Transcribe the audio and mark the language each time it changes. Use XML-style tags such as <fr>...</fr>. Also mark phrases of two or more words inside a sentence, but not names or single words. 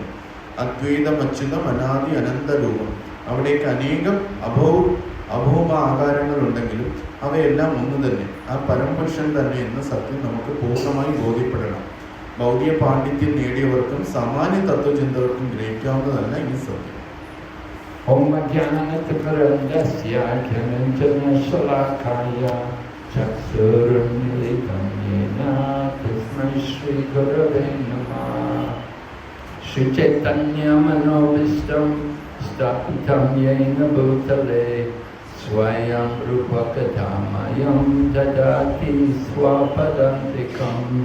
<ml>അദ്വൈതം, അച്യുതം, അനാദി, അനന്ത രൂപം. അവിടേക്ക് അനേകം അഭൗമ ആകാരങ്ങളുണ്ടെങ്കിലും അവയെല്ലാം ഒന്ന് തന്നെ, ആ പരമപുരുഷൻ തന്നെ എന്ന സത്യം നമുക്ക് പൂർണ്ണമായി ബോധ്യപ്പെടണം. ഭൗതിക പാണ്ഡിത്യം നേടിയവർക്കും സാമാന്യ തത്വചിന്തകർക്കും ഗ്രഹിക്കാവുന്നതല്ല ഈ സത്യം.</ml> <sa>ॐ ज्ञानतिरन्दस्य ज्ञानाञ्जन शलाकया चक्षुरुन्मीलितं येन तस्मै श्री गुरवे नमः. श्री चैतन्य मनोभीष्टं स्थापितं येन भूतले स्वयं रूप कतमयं ददाति स्वपदान्तिकम्.</sa>